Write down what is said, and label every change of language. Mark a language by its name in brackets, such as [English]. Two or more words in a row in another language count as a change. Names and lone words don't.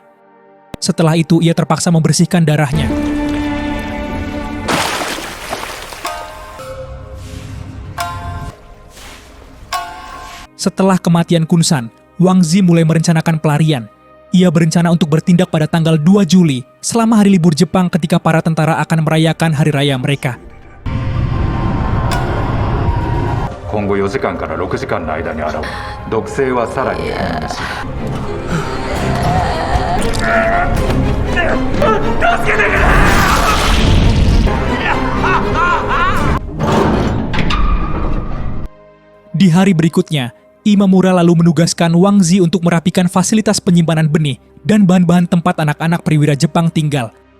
[Indonesian] Setelah itu, ia terpaksa membersihkan darahnya. Setelah kematian Kunsan, Wangzi mulai merencanakan pelarian. Ia berencana untuk bertindak pada tanggal 2 Juli, selama hari libur Jepang ketika para tentara akan merayakan hari raya mereka. [Japanese] 今後4時間から6時間の間に現れ、毒性はさらに変異し、 [Indonesian] Di hari berikutnya, Imamura lalu menugaskan Wangzi untuk merapikan fasilitas penyimpanan benih dan bahan-bahan tempat anak-anak perwira Jepang tinggal.